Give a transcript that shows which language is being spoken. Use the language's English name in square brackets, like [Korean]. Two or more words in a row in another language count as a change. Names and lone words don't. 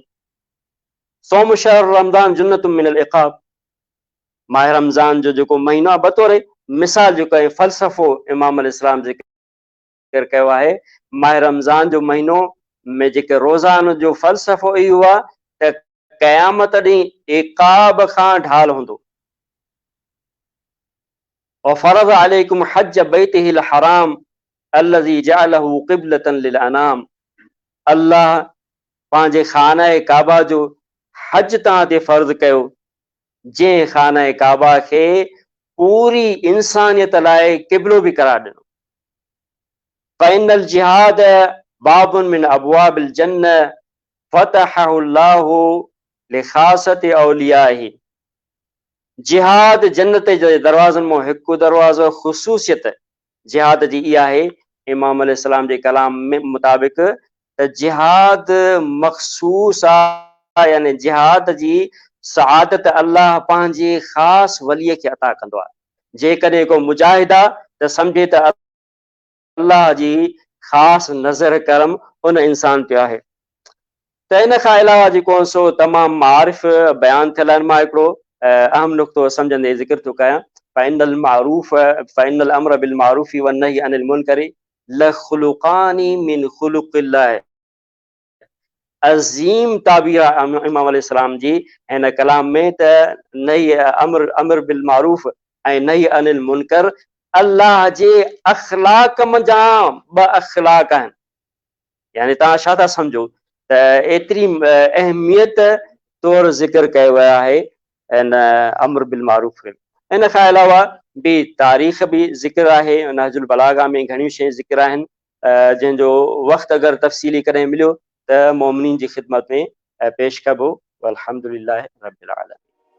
[Arabic] صوم شهر رمضان جنة من العقاب, [Sindhi] माह रमज़ान जो जेको महीनो आहे बतौर मिसाल जेको आहे फ़लसफ़ो इमाम अलैहिस्सलाम ज़िक्र कयो आहे। माह रमज़ान जो महीनो में जेके रोज़ान जो फ़लसफ़ो इहो आहे त क़यामत ॾींहुं इक़ाब खां ढाल हूंदो। [Arabic] وفرض عليكم حج بيته الحرام الذي جعله قبلة للأنام, [Sindhi] अल्लाह पंहिंजे खाना काबा जो हज तव्हां ते फ़र्ज़ कयो, जंहिं खाना काबा खे पूरी इंसानियत लाइ क़िबलो बि करार ॾिनो। [Arabic] فإن الجهاد باب من أبواب الجنة فتحه الله لخاصة أوليائه, [Sindhi] जिहाद जन्नत जे दरवाज़नि मां हिकु दरवाज़ो, ख़ुसूसियत जिहाद जी इहा आहे इमाम अलैहिस्सलाम जे कलाम में मुताबिक़ त जिहाद मख़सूस आहे, यानी जिहाद जी सआदत अल्लाह पंहिंजे ख़ासि वलीअ खे अता कंदो आहे। जेकॾहिं को मुजाहिद आहे त सम्झे त अल्लाह जी ख़ासि नज़र करम उन इंसान ते आहे। त इन खां अलावा जेको सो तमामु मारिफ़ बयानु थियल आहिनि। मां हिकिड़ो अहम नुक़्तो सम्झंदे ज़िक्र थो कयां। [Arabic] فإن الأمر بالمعروف والنهي عن المنكر لخلقان من خلق الله, [Sindhi] अज़ीम ताबीर इमाम अलैहिस्सलाम जी हिन कलाम में त नही [Arabic] أمر بالمعروف [Sindhi] ऐं नही [Arabic] عن المنكر [Sindhi] अल्लाह जे अख़लाक मंझां ॿ अख़लाक आहिनि। यानी तव्हां छा था सम्झो त एतिरी अहमियत तौरु ज़िक्र कयो वियो आहे इन [Arabic] أمر بالمعروف. [Sindhi] इन खां अलावा बि तारीख़ बि ज़िक्र आहे, नहजुल बलागा में घणियूं शयूं ज़िक्र आहिनि जंहिंजो वक़्तु अगरि तफ़सीली कॾहिं मिलियो त मोमिनीन जी ख़िदमत में पेश कबो। [Arabic] الحمد لله رب العالمين.